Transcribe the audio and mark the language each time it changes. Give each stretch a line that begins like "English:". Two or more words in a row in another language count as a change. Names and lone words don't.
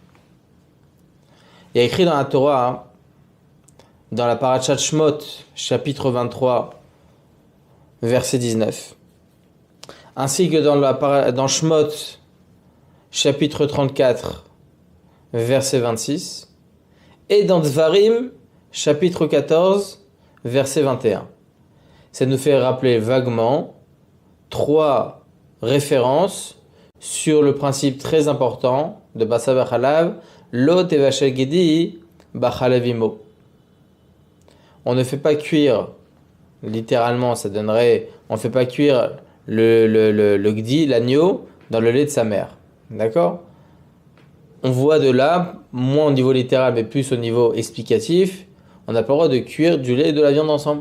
French: Il y a écrit dans la Torah, dans la Parashat Shmot, chapitre 23, verset 19, ainsi que dans Shmot, chapitre 34, verset 26, et dans Dvarim, chapitre 14, verset 21. Ça nous fait rappeler vaguement 3 références sur le principe très important de
Hebrew: בשר בחלב, לא תבשל גדי בחלב אמו.
French: On ne fait pas cuire, littéralement ça donnerait, on ne fait pas cuire le gdi, l'agneau, dans le lait de sa mère. D'accord? On voit de là, moins au niveau littéral mais plus au niveau explicatif, on n'a pas le droit de cuire du lait et de la viande ensemble.